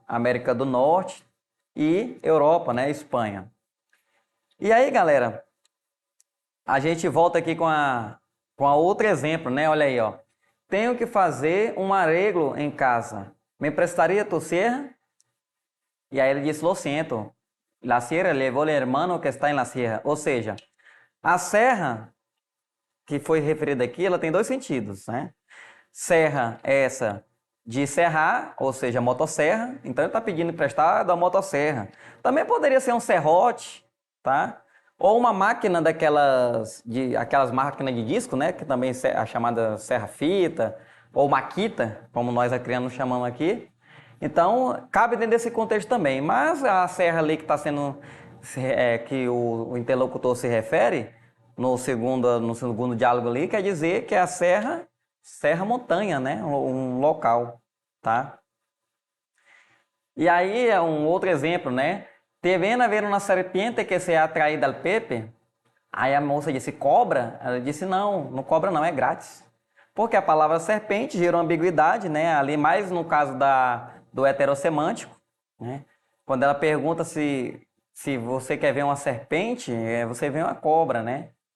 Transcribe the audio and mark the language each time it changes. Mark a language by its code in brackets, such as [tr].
[pt] América do Norte e Europa, né, Espanha. E aí, galera, a gente volta aqui com a outro exemplo, né? Olha aí, ó. Tenho que fazer um arreglo em casa. Me emprestaria tu serra? E aí ele disse: [es] lo siento. La sierra levó el hermano que está en la sierra. [pt] Ou seja, a serra que foi referida aqui, ela tem dois sentidos, né? Serra é essa de serrar, ou seja, motosserra. Então ele está pedindo emprestado a motosserra. Também poderia ser um serrote, tá? Ou uma máquina aquelas máquinas de disco, né? Que também é a chamada serra-fita, ou maquita, como nós acrianos chamamos aqui. Então, cabe dentro desse contexto também. Mas a serra ali que está sendo, que o interlocutor se refere, no segundo diálogo ali, quer dizer que é a serra montanha, né? Um local, tá? E aí é um outro exemplo, né? [es] Te ven a ver una serpiente que se ha traído al Pepe? [pt] Aí a moça disse: cobra? Ela disse: não, não cobra não, é grátis. Porque a palavra serpente gerou ambiguidade, né? Ali mais no caso do heterossemântico, né? Quando ela pergunta se você quer ver uma serpente, você vê uma cobra, né?